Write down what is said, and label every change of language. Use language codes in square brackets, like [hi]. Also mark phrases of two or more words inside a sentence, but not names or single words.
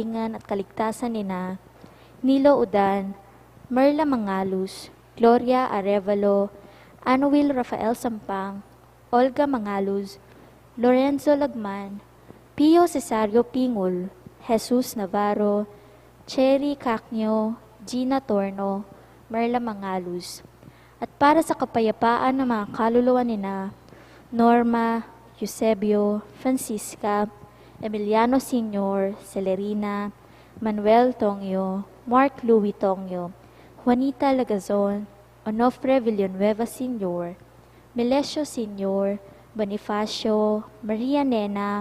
[tl] at kaligtasan ni na Nilo Udan, Merla Mangalus, Gloria Arevalo, Anuel Rafael Sampang, Olga Mangaluz, Lorenzo Lagman, Pio Cesario Pingul, Jesus Navarro, Cherry Cacnio, Gina Torno, Merla Mangaluz, at para sa kapayapaan ng mga kaluluwa ni na Norma, Eusebio, Francisca, Emiliano Sr., Celerina, Manuel Tongyo, Mark Louis Tongyo, Juanita Lagazon, Onofre Villanueva Sr., Melesio Sr., Bonifacio, Maria Nena,